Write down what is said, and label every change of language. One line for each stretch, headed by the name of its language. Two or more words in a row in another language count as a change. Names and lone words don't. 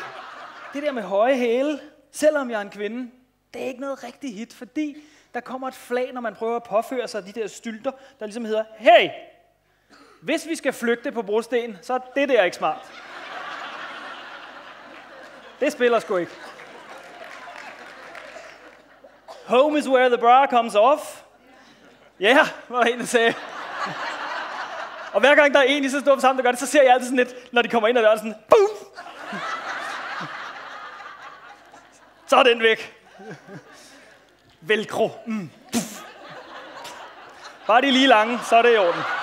Danish: Det der med høje hæle, selvom jeg er en kvinde, det er ikke noget rigtig hit, fordi der kommer et flag, når man prøver at påføre sig de der stylter, der ligesom hedder, hey, hvis vi skal flygte på brosten, så er det der ikke smart. Det spiller sgu ikke.
English: Home is where the bra comes off.
Danish: Ja, yeah, var der en, der sagde. Og hver gang der er en i så stort sammen, der gør det, så ser jeg altid sådan lidt, når de kommer ind ad døren, sådan, boom! Så er den væk. Velcro. Bare de lige lange, så er det i orden.